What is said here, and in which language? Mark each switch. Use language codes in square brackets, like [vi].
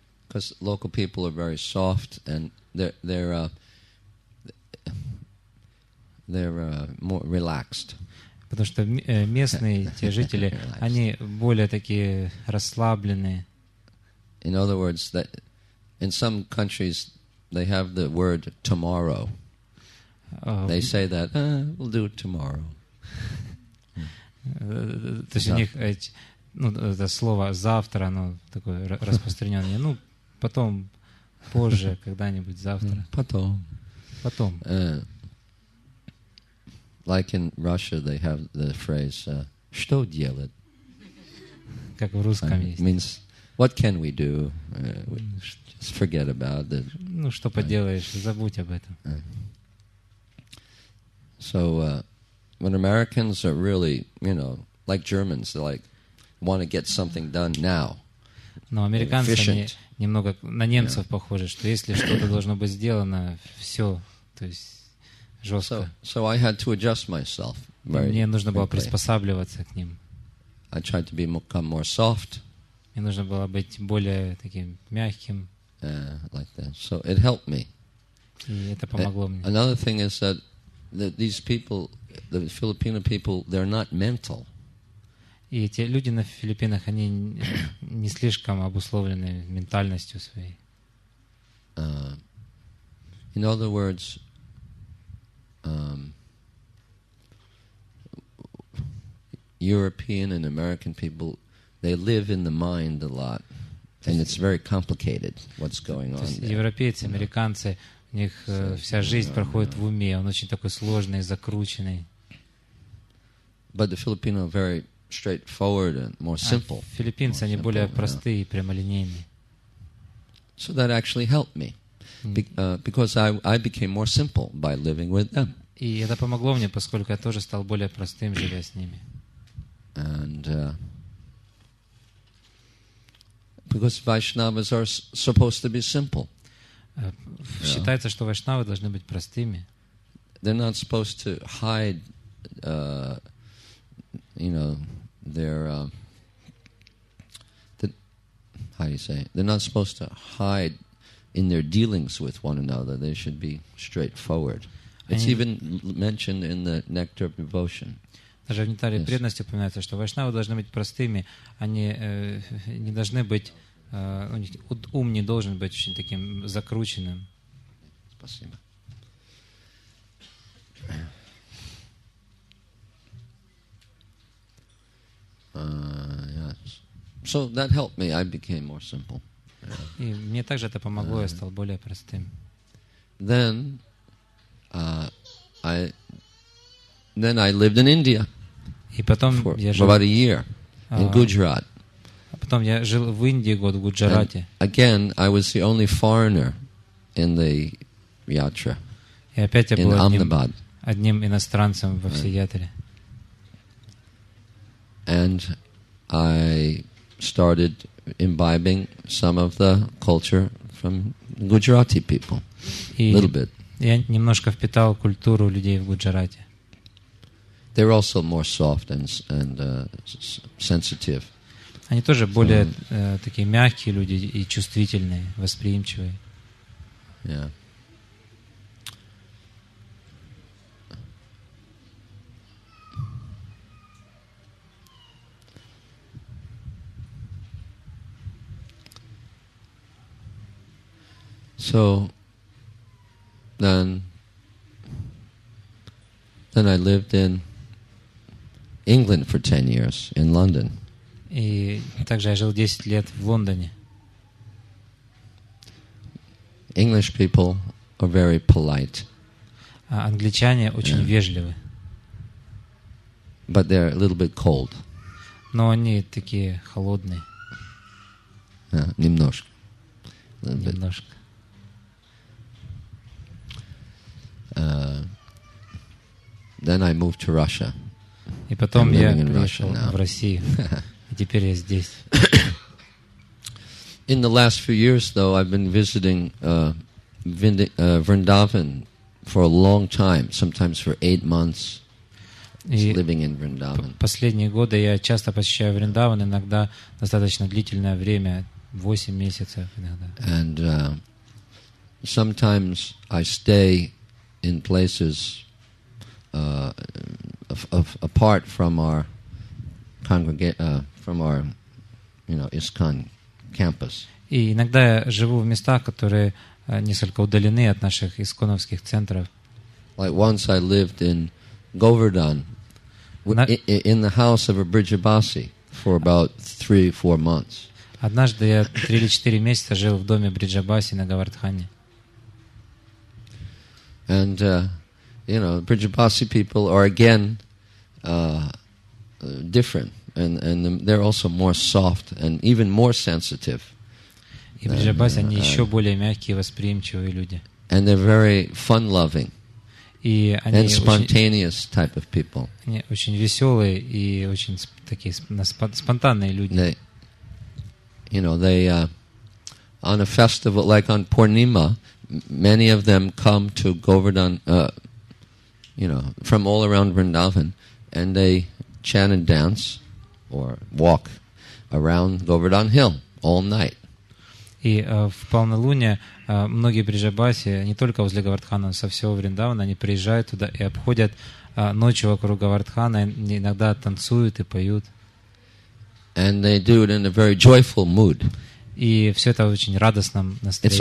[en] Because local people are very soft and they're more relaxed. [ru] Потому что местные те жители, они более такие расслабленные. [en] In other words, that in some countries they have the word tomorrow. They say that we'll do it tomorrow. [ru] То есть у них это слово завтра, оно такое распространенное. Потом, позже, когда-нибудь завтра. Потом. [en] Like in Russia, they have the phrase [ru] "что делать?" Как в русском есть. [en] Means what can we do? Just forget about it. [ru] Что поделаешь, забудь об этом. [en] So when Americans are really, like Germans, they want to get something done now. [ru] Но американцы они немного на немцев похожи, что если что-то должно быть сделано, все, то есть жестко. [en] So I had to adjust myself. [ru] Мне нужно было приспосабливаться к ним. [en] I tried to become more soft. [ru] Мне нужно было быть более таким мягким. [en] Like that. So it helped me. [ru] И это помогло мне. [en] Another thing is that these people, the Filipino people, they're not mental. [ru] И те люди на Филиппинах, они не слишком обусловлены ментальностью своей. [en] In other words, European and American people, they live in the mind a lot, and it's very complicated what's going on there. [ru] Европейцы, американцы, у них вся жизнь проходит в уме, он очень такой сложный, закрученный. [en] But the Filipino very straightforward and more simple. [ru] Филиппинцы, они более простые и прямолинейные. [en] So that actually helped me, because I became more simple by living with them. [ru] И это помогло мне, поскольку я тоже стал более простым, живя с ними. [en] And because Vaishnavas are supposed to be simple. [ru] Считается, что вайшнавы должны быть простыми. [en] They're not supposed to hide, their, how do you say? They're not supposed to hide in their dealings with one another. They should be straightforward. It's even mentioned in the Nectar of Devotion. [ru] Даже в Нектаре преданности упоминается, что вайшнавы должны быть простыми, они не должны быть, у них ум не должен быть очень таким закрученным. Спасибо. [en] Yes. So that helped me. I became more simple. [ru] И мне также это помогло, я стал более простым. [en] Then I lived in India [ru] И потом я жил [en] about a year in Gujarat. [ru] Потом я жил в Индии год, в Гуджарате. [en] Again, I was the only foreigner in the yatra. [ru] И опять я был [en] Ahmedabad. [ru] одним иностранцем во всей ятре. [en] And I started imbibing some of the culture from Gujarati people. A little bit. [ru] Я немножко впитал культуру людей в Гуджарате. [en] They're also more soft and sensitive. [ru] Они тоже более такие мягкие люди и чувствительные, восприимчивые. [en] Yeah. So then I lived in England for 10 years, in London. [ru] И также я жил 10 лет в Лондоне. [en] English people are very polite. [ru] А англичане очень вежливы. [en] But they're a little bit cold. [ru] Но они такие холодные. Немножко. Немножко. [en] Then I moved to Russia. [ru] И потом я [en] living in [ru] приехал [en] Russia now. [ru] в Россию. И теперь я здесь. [en] In the last few years, though, I've been visiting Vrindavan for a long time, sometimes for 8 months. [ru] И [en] Living in Vrindavan. [ru] последние годы я часто посещаю Вриндаван, иногда достаточно длительное время, 8 месяцев иногда. [en] And sometimes I stay in places apart from our from our, ISKCON campus. [ru] И иногда я живу в местах, которые несколько удалены от наших исконовских центров. [en] Like once I lived in Govardhan, in the house of a Brijabasi for about 3-4 months. [ru] Однажды я 3 или 4 месяца жил в доме Бриджабаси на Гавардхане. [en] And, Brijabasi people are again different. And they're also more soft and even more sensitive. [ru] И Бриджабаси, они еще более мягкие, восприимчивые люди. [en] And they're very fun-loving [ru] И они [en] and spontaneous type of people. [ru] Они очень веселые и очень такие спонтанные люди. [en] They on a festival like on Purnima, many of them come to Govardhan, from all around Vrindavan, and they chant and dance or walk around Govardhan Hill all night. [ru] И в полнолуние многие Бриджабаси, не только возле Гавардхана, но со всего Вриндавана, они приезжают туда и обходят ночью вокруг Гавардхана, иногда танцуют и поют. [en] And they do it in a very joyful mood. [ru] И все это в очень радостном настроении.